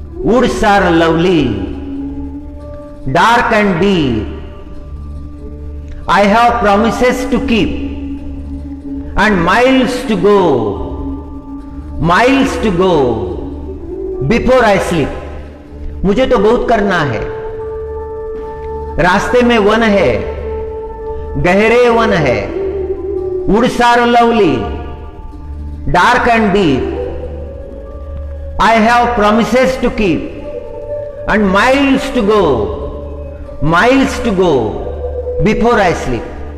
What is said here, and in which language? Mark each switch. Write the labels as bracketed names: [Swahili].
[English] Woods are lovely, dark and deep. I have promises to keep and miles to go before I sleep. [Hindi] मुझे तो बहुत करना है। रास्ते में वन है, गहरे वन है। [English] Woods are lovely, dark and deep. I have promises to keep and miles to go before I sleep.